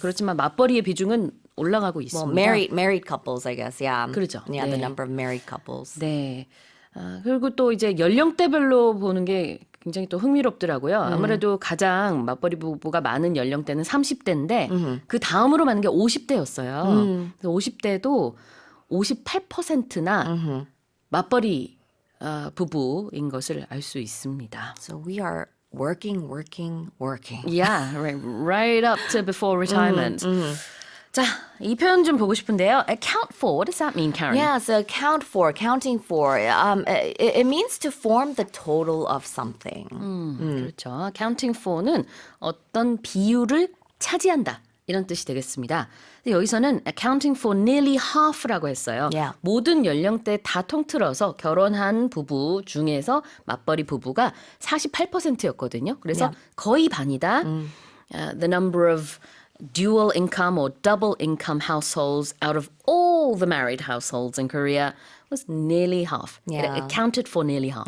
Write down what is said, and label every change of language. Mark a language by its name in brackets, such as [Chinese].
[Korean] 그렇지만 맞벌이의 비중은 올라가고 있습니다. [English] Well, married couples, I guess, yeah. [Korean] 그렇죠. [English] Yeah, the [Korean] 네. [English] number of married couples. [Korean] 네. 그리고 또 이제 연령대별로 보는 게 굉장히 또 흥미롭더라고요. 아무래도 가장 맞벌이 부부가 많은 연령대는 30대인데 그 다음으로 많은 게 50대였어요. 50대도 58%나 맞벌이 부부인 것을 알 수 있습니다. [English] So we are working. Yeah, right up to before retirement. [Korean] 자, 이 표현 좀 보고 싶은데요. [English] Account for, what does that mean, Karen? Yeah, so accounting for, it means to form the total of something. [Korean] 그렇죠. Accounting for는 어떤 비율을 차지한다. 이런 뜻이 되겠습니다. 근데 여기서는 [English] accounting for nearly half [Korean] 라고 했어요. [English] Yeah. [Korean] 모든 연령대 다 통틀어서 결혼한 부부 중에서 맞벌이 부부가 48%였거든요. 그래서 [English] Yeah. [Korean] 거의 반이다. [English] The number of dual income or double income households out of all the married households in Korea was nearly half. Yeah. It accounted for nearly half.